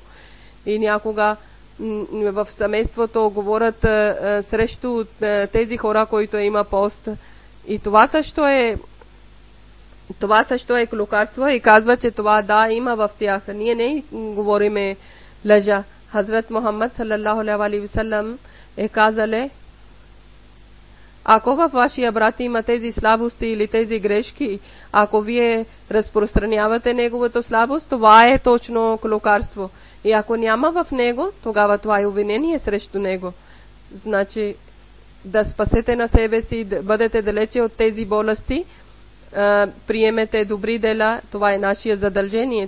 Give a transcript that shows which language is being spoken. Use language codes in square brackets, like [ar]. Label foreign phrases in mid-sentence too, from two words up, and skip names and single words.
[bg] И някога в семейството говорят срещу тези хора, които има пост. И това също е клюкарство и казва, че това да има в тях. Ние не говориме лъжа. Хазрат Мухаммад [ar] صلى الله عليه وسلم [bg] е казале, ако във вашия брат има тези слабости или тези грешки, ако вие разпространявате неговата слабост, това е точно клюкарство. И ако няма в него, тогава това е обвинение срещу него. Значи да спасете на себе си, да бъдете далече от тези болести, приемете добри дела, това е нашия задължение.